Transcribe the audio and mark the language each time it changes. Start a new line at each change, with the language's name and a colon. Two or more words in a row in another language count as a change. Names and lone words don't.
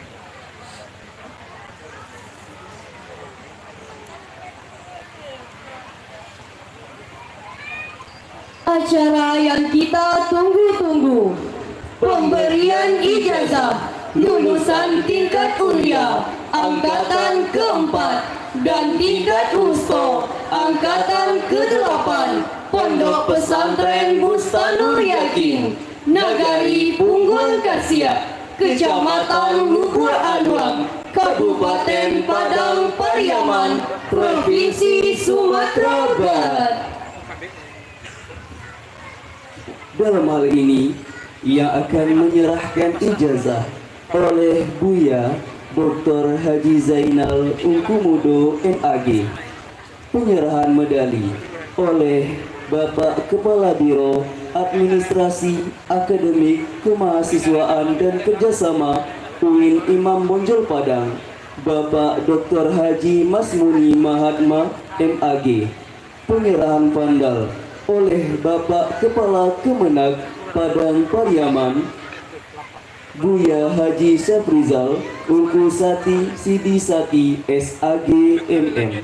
Indonesian: Acara yang kita tunggu-tunggu, pemberian ijazah lulusan tingkat ulia angkatan keempat dan tingkat usto angkatan ke-8 Pondok Pesantren Bustanul Yakin, Nagari Punggul Kasiak, Kecamatan Lubur Aduang, Kabupaten Padang Pariaman, Provinsi Sumatera Barat. Dalam hal ini, ia akan menyerahkan ijazah oleh Buya Dr. Haji Zainal Ungkumudo MAG. Penyerahan medali oleh Bapak Kepala Biro Administrasi Akademik Kemahasiswaan dan Kerjasama UIN Imam Bonjol Padang, Bapak Dr. Haji Masmuni Mahatma MAG. Penyerahan pandal oleh Bapak Kepala Kemenag Padang Pariaman, Buya Haji Syafrizal Ungku Sati Sidi Sati SAG MM.